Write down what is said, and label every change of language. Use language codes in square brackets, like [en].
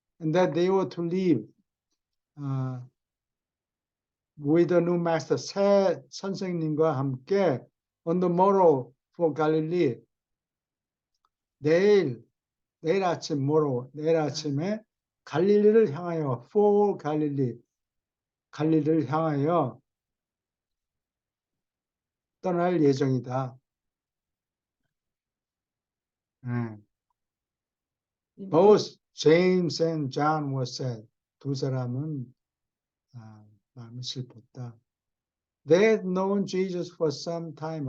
[en] And that they were to live with the new master, [ko] 새 선생님과 함께 [en] on the morrow for Galilee. [ko] 내일 아침 내일 아침에 갈릴리를 향하여 for 갈릴리를 향하여 떠날 예정이다. [en] Both James and John were sad. [ko] 두 사람은 마음이 슬펐다. [en] They had known Jesus for some time.